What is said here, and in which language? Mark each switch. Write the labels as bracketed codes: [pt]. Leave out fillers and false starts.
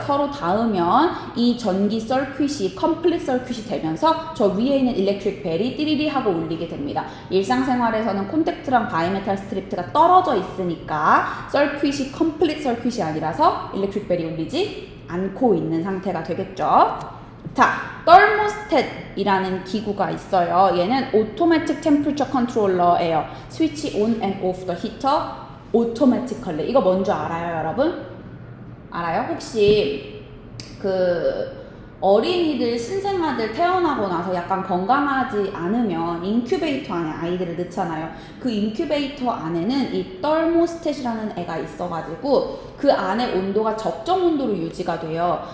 [ko] 서로 닿으면 이 전기 서큐it이 컴플릿 서큐it이 되면서 저 위에 있는 일렉트릭 벨이 띠리리 하고 울리게 됩니다. 일상생활에서는 콘택트랑 바이메탈 스트립트가 떨어져 있으니까 서큐it이 컴플릿 서큐it이 아니라서 일렉트릭 벨이 울리지 않고 있는 상태가 되겠죠. 자, thermostat이라는 기구가 있어요. 얘는 automatic temperature controller 예요. [en] 스위치 on and off the heater automatically. [ko] 이거 뭔지 알아요, 여러분? 알아요? 혹시 그 어린이들 신생아들 태어나고 나서 약간 건강하지 않으면 인큐베이터 안에 아이들을 넣잖아요. 그 인큐베이터 안에는 이 떨모스탯이라는 애가 있어가지고 그 안에 온도가 적정 온도로 유지가 돼요.